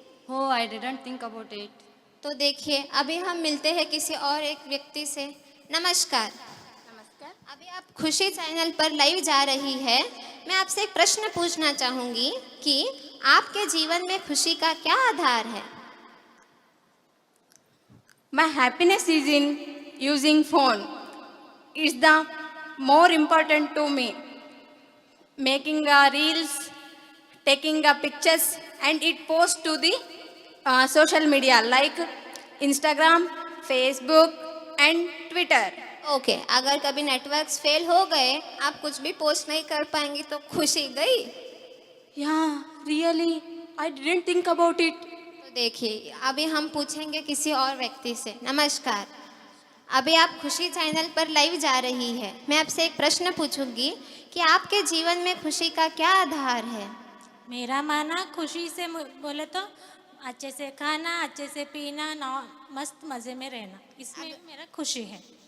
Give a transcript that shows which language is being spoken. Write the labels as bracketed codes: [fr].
[en] हो, I didn't think about it. [hi] तो देखिए, अभी हम मिलते हैं किसी और एक व्यक्ति से। नमस्कार। अभी आप खुशी चैनल पर लाइव जा रही है। मैं आपसे एक प्रश्न पूछना चाहूँगी कि आपके जीवन में खुशी का क्या आधार है? [en] My happiness is in using phone. It's the more important to me. Making reels, taking pictures, and it post to the social media like Instagram, Facebook, and Twitter. [hi] Okay, अगर कभी नेटवर्क्स फेल हो गए, आप कुछ भी post नहीं कर पाएंगी, तो खुशी गई? [en] Yeah, really, I didn't think about it. [hi] तो देखिए, अभी हम पूछेंगे किसी और व्यक्ति से। नमस्कार, अभी आप खुशी चैनल पर लाइव जा रही है। मैं आपसे एक प्रश्न पूछूंगी कि आपके जीवन में खुशी का क्या आधार है? मेरा माना खुशी से बोले तो अच्छे से खाना, अच्छे से पीना, मस्त मज़े में रहना, इसमें मेरा खुशी है।